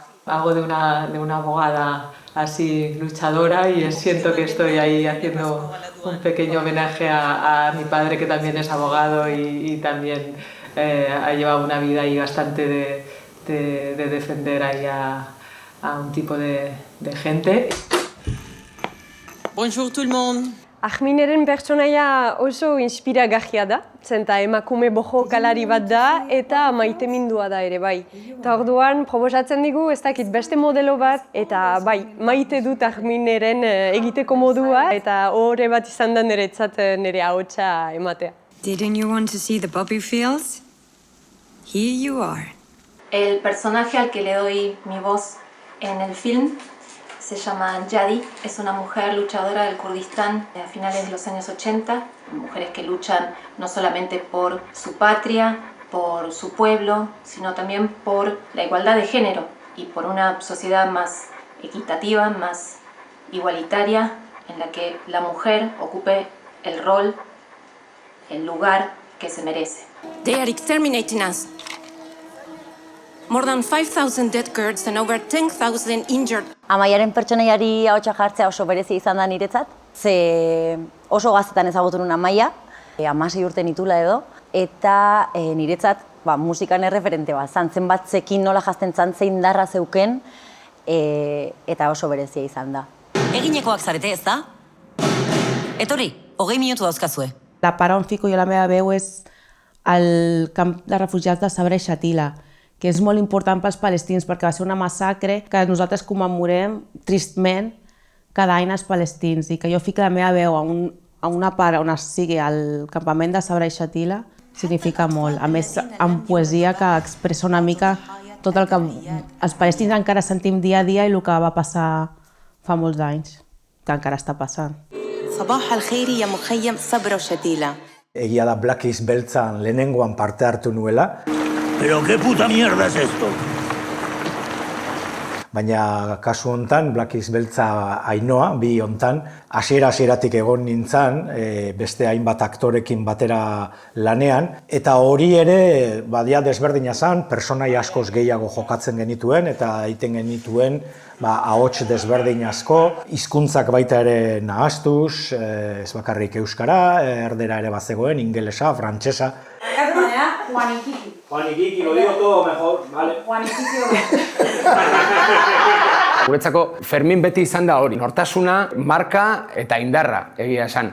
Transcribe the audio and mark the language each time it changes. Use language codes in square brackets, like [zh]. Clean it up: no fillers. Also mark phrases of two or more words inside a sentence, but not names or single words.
[es] Hago de una abogada así luchadora y siento que estoy ahí haciendo un pequeño homenaje a mi padre, que también es abogado y también ha llevado una vida ahí bastante de defender ahí a un tipo de gente. [fr] Bonjour tout le monde. [eu] Ahmineren pertsonaia oso inspiragarria da, zenta emakume bojokalari bat da eta maitemindua da ere bai. Eta orduan proposatzen digu ez dakit beste modelo bat eta bai, maite dut Ahmineren egiteko modua eta horre bat izan da niretzat nire ahotsa ematea. [en] Didn't you want to see the poppy fields? Here you are. [es] El personaje al que le doy mi voz en el film se llama Yadi, es una mujer luchadora del Kurdistán a finales de los años 80, mujeres que luchan no solamente por su patria, por su pueblo, sino también por la igualdad de género y por una sociedad más equitativa, más igualitaria, en la que la mujer ocupe el rol, el lugar que se merece. [en] They are exterminating us. More than 5,000 dead Kurds and over 10,000 injured. [eu] Amaiaren pertsonaiari ahotsa jartzea oso berezi izan da niretzat, ze oso gaztetan ezagutu nuen Amaia, 16 urte nitula edo, eta niretzat musikan erreferente bat, zenbat zekin nola jazten zein indarra zeuken, eta oso berezia izan da. Eginekoak zarete, ez da? Etorri, 20 minutu dauzkazue. [ca] La part on fico jo la meva veu és al camp de refugiats de Sabra i Shatila, que és molt important pels palestins perquè va ser una massacre que nosaltres commemorem tristment cada any als palestins i que jo fico la meva veu a una part on sigui al campament de Sabra i Shatila significa molt. A més, amb poesia que expressa una mica tot el que els palestins encara sentim dia a dia i el que va passar fa molts anys, que encara està passant. [ar] صباح الخير يا مخيم صبرا وشتيلة. [eu] Egia da Blackies beltzan lehenengoan parte hartu nuela. [es] Pero qué puta mierda es esto? [eu] Baina kasu hontan, Blackies beltza Ainoa, bi hontan, hasieratik egon nintzen, beste hainbat aktorekin batera lanean, eta hori ere badia desberdina zen, personai askoz gehiago jokatzen genituen, eta egiten genituen ahots desberdin asko, hizkuntzak baita ere nahastuz, ez bakarrik euskara, erdera ere bazegoen, ingelesa, frantsesa. Juanikiki. Juanikiki, [es] lo digo todo mejor, vale. Juanikiki. [eu] Guretzako Fermin beti izan da hori, nortasuna, marka eta indarra egia esan.